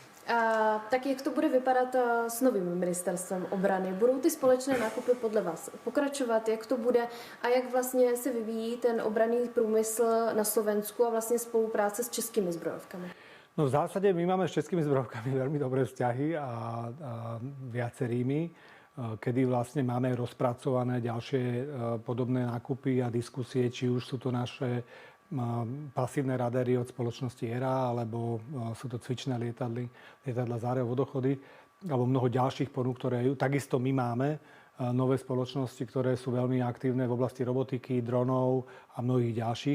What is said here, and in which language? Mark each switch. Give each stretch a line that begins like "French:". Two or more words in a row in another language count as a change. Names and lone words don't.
Czech: Tak jak to bude vypadat s novým ministerstvem obrany? Budou ty společné nákupy podle vás pokračovat? Jak to bude a jak vlastně se vyvíjí ten obranný průmysl na Slovensku a vlastně spolupráce s českými zbrojovkami?
Slovak: No v zásade my máme s českými zbrojovkami veľmi dobré vzťahy a viacerými, kedy vlastne máme rozpracované ďalšie podobné nákupy a diskusie, či už sú to naše pasívne radary od spoločnosti ERA, alebo sú to cvičné lietadla Záreho vodochody, alebo mnoho ďalších ponúk, ktoré takisto my máme nové spoločnosti, ktoré sú veľmi aktívne v oblasti robotiky, dronov a mnohých ďalších.